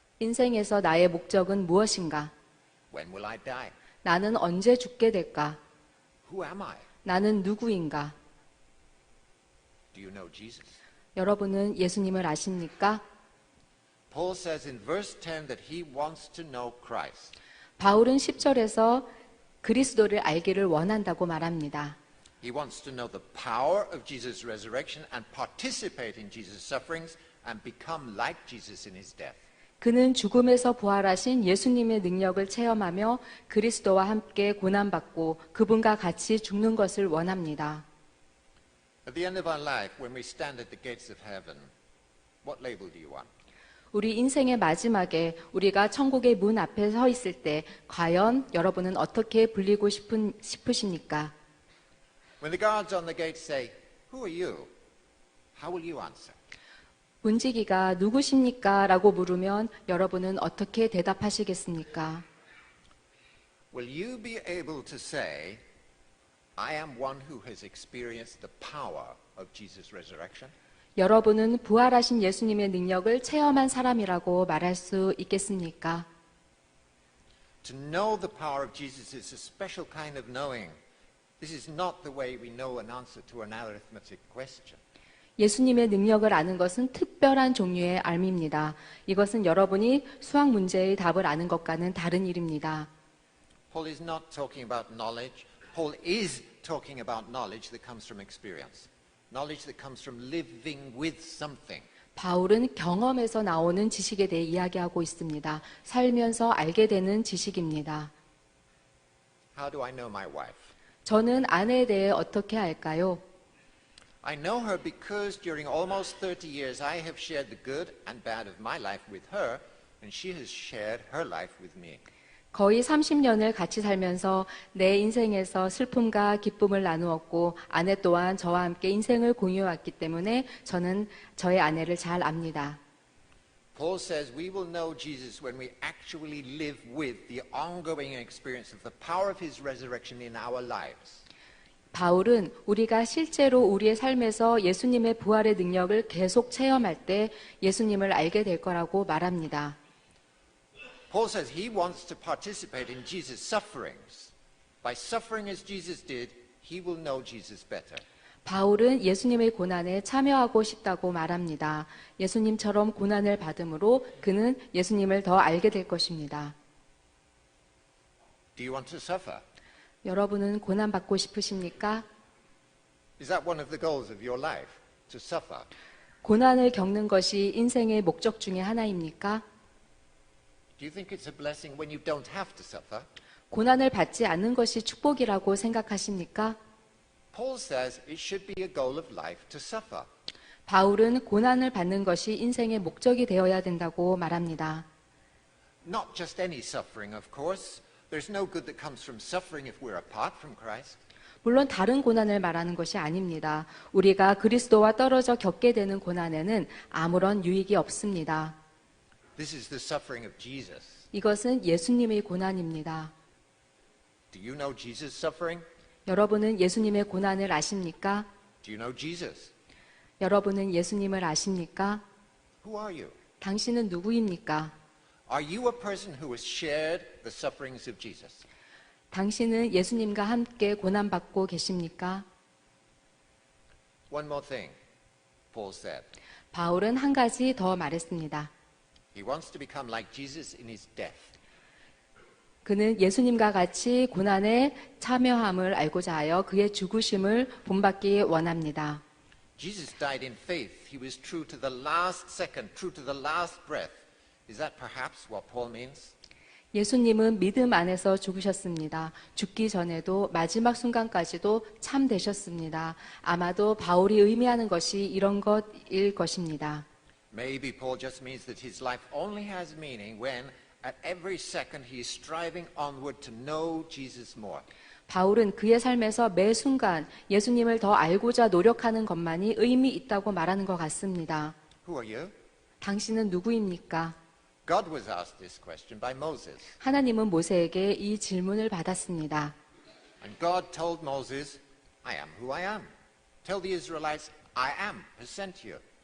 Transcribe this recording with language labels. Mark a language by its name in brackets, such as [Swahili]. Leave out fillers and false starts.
[Korean] 인생에서 나의 목적은 무엇인가? [English] When will I die? [Korean] 나는 언제 죽게 될까? [English] Who am I? [Korean] 나는 누구인가? [English] Do you know Jesus? [Korean] 여러분은 예수님을 아십니까? [English] Paul says in verse 10 that he wants to know Christ. [Korean] 바울은 10절에서 그리스도를 알기를 원한다고 말합니다. [English] He wants to know the power of Jesus' resurrection and participate in Jesus' sufferings and become like Jesus in his death. [Korean] 그는 죽음에서 부활하신 예수님의 능력을 체험하며 그리스도와 함께 고난받고 그분과 같이 죽는 것을 원합니다. [English] At the end of our life, when we stand at the gates of heaven, what label do you want? [Korean] 우리 인생의 마지막에 우리가 천국의 문 앞에 서 있을 때 과연 여러분은 어떻게 불리고 싶으십니까? [English] When the guards on the gate say, "Who are you?" How will you answer? [Korean] 문지기가 누구십니까? 라고 물으면 여러분은 어떻게 대답하시겠습니까? [English] Will you be able to say, "I am one who has experienced the power of Jesus' resurrection"? [Korean] 여러분은 부활하신 예수님의 능력을 체험한 사람이라고 말할 수 있겠습니까? [English] To know the power of Jesus is a special kind of knowing. This is not the way we know an answer to an arithmetic question. [Korean] 예수님의 능력을 아는 것은 특별한 종류의 알미입니다. 이것은 여러분이 수학 문제의 답을 아는 것과는 다른 일입니다. [English] Paul is not talking about knowledge. Paul is talking about knowledge that comes from experience. Knowledge that comes from living with something. [Korean] 바울은 경험에서 나오는 지식에 대해 이야기하고 있습니다. 살면서 알게 되는 지식입니다. [English] How do I know my wife? [Korean] 저는 아내에 대해 어떻게 알까요? [English] I know her because during almost 30 years I have shared the good and bad of my life with her, and she has shared her life with me. [Korean] 거의 30년을 같이 살면서 내 인생에서 슬픔과 기쁨을 나누었고 아내 또한 저와 함께 인생을 공유해왔기 때문에 저는 저의 아내를 잘 압니다. [English] Paul says we will know Jesus when we actually live with the ongoing experience of the power of his resurrection in our lives. [Korean] 바울은 우리가 실제로 우리의 삶에서 예수님의 부활의 능력을 계속 체험할 때 예수님을 알게 될 거라고 말합니다. [English] Paul says he wants to participate in Jesus' sufferings. By suffering as Jesus did, he will know Jesus better. [Korean] 바울은 예수님의 고난에 참여하고 싶다고 말합니다. 예수님처럼 고난을 받음으로 그는 예수님을 더 알게 될 것입니다. [English] Do you want to suffer? [Korean] 여러분은 고난받고 싶으십니까? [English] Is that one of the goals of your life? To suffer? [Korean] 고난을 겪는 것이 인생의 목적 중에 하나입니까? [English] Do you think it's a blessing when you don't have to suffer? [Korean] 고난을 받지 않는 것이 축복이라고 생각하십니까? [English] Paul says it should be a goal of life to suffer. [Korean] 바울은 고난을 받는 것이 인생의 목적이 되어야 된다고 말합니다. [English] Not just any suffering, of course. There's no good that comes from suffering if we're apart from Christ. [Korean] 물론 다른 고난을 말하는 것이 아닙니다. 우리가 그리스도와 떨어져 겪게 되는 고난에는 아무런 유익이 없습니다. [English] This is the suffering of Jesus. [Korean] 이것은 예수님의 고난입니다. [English] Do you know Jesus' suffering? [Korean] 여러분은 예수님의 고난을 아십니까? [English] Do you know Jesus? [Korean] 여러분은 예수님을 아십니까? [English] Who are you? [Korean] 당신은 누구입니까? [English] Are you a person who has shared the sufferings of Jesus? [Korean] 당신은 예수님과 함께 고난받고 계십니까? [English] One more thing, Paul said. [Korean] 바울은 한 가지 더 말했습니다. [English] He wants to become like Jesus in his death. [Korean] 그는 예수님과 같이 고난에 참여함을 알고자 하여 그의 죽으심을 본받기 원합니다. [English] Jesus died in faith. He was true to the last second, true to the last breath. Is that perhaps what Paul means? [Korean] 예수님은 믿음 안에서 죽으셨습니다. 죽기 전에도 마지막 순간까지도 참 되셨습니다. 아마도 바울이 의미하는 것이 이런 것일 것입니다. [English] Maybe Paul just means that his life only has meaning when at every second he is striving onward to know Jesus more. [Korean] 바울은 그의 삶에서 매 순간 예수님을 더 알고자 노력하는 것만이 의미 있다고 말하는 것 같습니다. [English] Who are you? [Korean] 당신은 누구입니까? [English] God was asked this question by Moses. [Korean] 하나님은 모세에게 이 질문을 받았습니다. [English] And God told Moses, I am who I am. Tell the Israelites, I am has sent you.